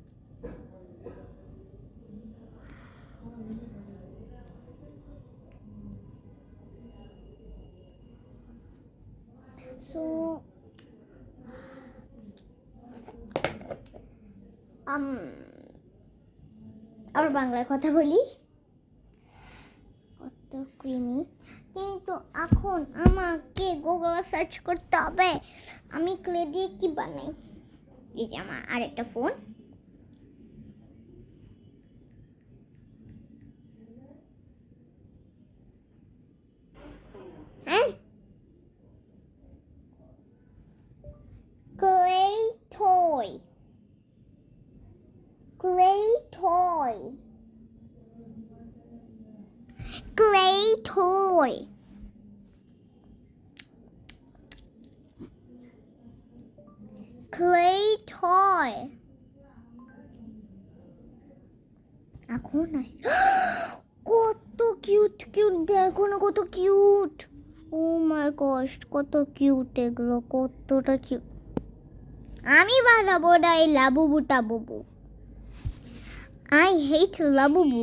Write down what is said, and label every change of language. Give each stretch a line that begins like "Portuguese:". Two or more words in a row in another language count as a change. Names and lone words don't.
Bangla: So আর বাংলায় কথা বলি, কত ক্রিমি। কিন্তু এখন আমাকে
English: Google search
Bangla: করতে হবে আমি ক্লে দিয়ে কি বানাই। এই যে আমার আরেকটা ফোন, হ্যাঁ,
English: clay toy, clay toy, clay toy, clay toy।
Bangla: এখন কত কিউট কিউট, দেখো না কত কিউট।
English: oh my gosh,
Bangla: কত কিউট এগুলো, কতটা কিউট। আমি বানাবো না এই লাবুবু টাবুবু,
English: I hate Labubu.